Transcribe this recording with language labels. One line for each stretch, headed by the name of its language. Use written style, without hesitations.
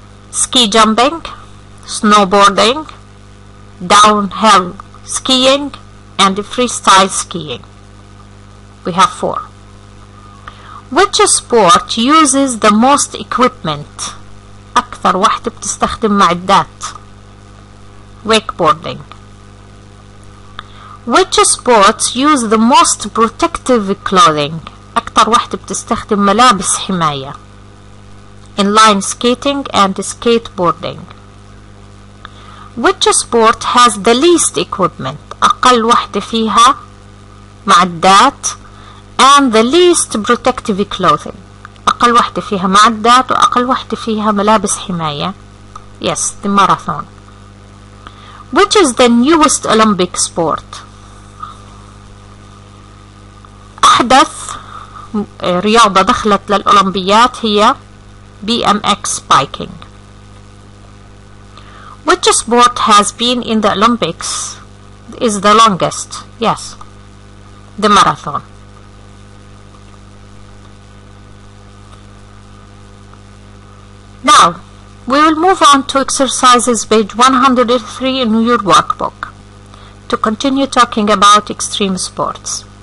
English: Ski jumping, snowboarding, downhill skiing, and freestyle skiing. We have 4. Which sport uses the most equipment?
Arabic: أكثر واحدة بتستخدم معدات.
English: Wakeboarding. Which sports use the most protective clothing?
Arabic: أكثر واحدة بتستخدم ملابس حماية.
English: Inline skating and skateboarding. Which sport has the least equipment?
Arabic: أقل واحدة فيها معدات
English: and the least protective clothing.
Arabic: أقل واحدة فيها معدات وأقل واحدة فيها ملابس حماية.
English: Yes, the marathon. Which is the newest Olympic sport?
Arabic: أحدث رياضة دخلت للأولمبيات هي BMX biking.
English: Which sport has been in the Olympics is the longest? Yes, the marathon. Now, we will move on to exercises page 103 in your workbook to continue talking about extreme sports.